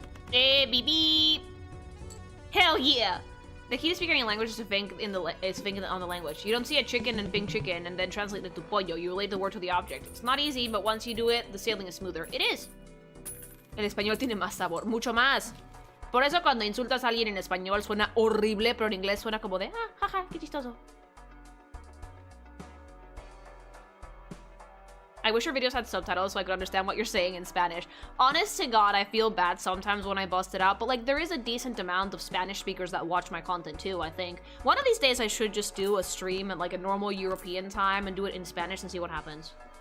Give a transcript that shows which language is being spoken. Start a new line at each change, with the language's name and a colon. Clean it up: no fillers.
English: Hey, beep. Hell yeah! The key to speaking any language is to think on the language. You don't see a chicken and think chicken and then translate it to pollo. You relate the word to the object. It's not easy, but once you do it, the sailing is smoother. It is.
Spanish: El español tiene más sabor, mucho más. Por eso cuando insultas a alguien en español suena horrible, pero en inglés suena como de, ah, jaja, qué chistoso.
English: I wish your videos had subtitles so I could understand what you're saying in Spanish. Honest to God, I feel bad sometimes when I bust it out, but like there is a decent amount of Spanish speakers that watch my content too, I think. One of these days I should just do a stream at like a normal European time and do it in Spanish and see what happens.